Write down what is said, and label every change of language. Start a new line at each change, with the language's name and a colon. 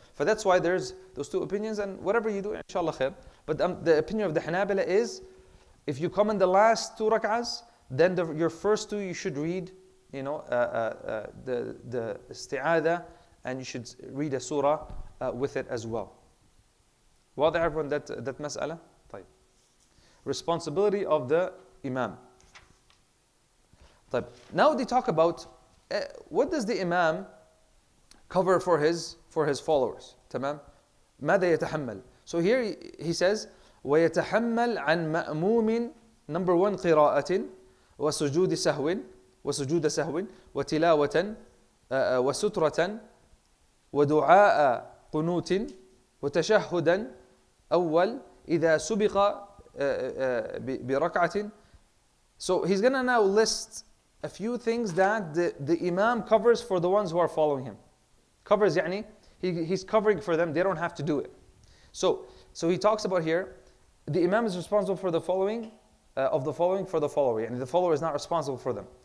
English: For that's why there's those 2 opinions, and whatever you do, inshallah khair. But the opinion of the Hanabila is, if you come in the last 2 rak'ahs, then your first 2 you should read the isti'adha, and you should read a surah with it as well.
Arabic: واضح
English: everyone that
Arabic: مسألة؟ طيب.
English: Responsibility of the imam.
Arabic: طيب.
English: Now they talk about what does the imam cover for his followers.
Arabic: تمام؟ ماذا يتحمل?
English: So here he says
Arabic: ويتحمل عن مأموم
English: number 1
Arabic: قراءة وسجود سهو وتلاوة وسترة ودعاء قنوت وتشهدا أول إذا سبق بركعة.
English: So he's going to now list a few things that the imam covers for the ones who are following him. Covers يعني he's covering for them, they don't have to do it. So he talks about here, the imam is responsible for the following for the follower, and the follower is not responsible for them.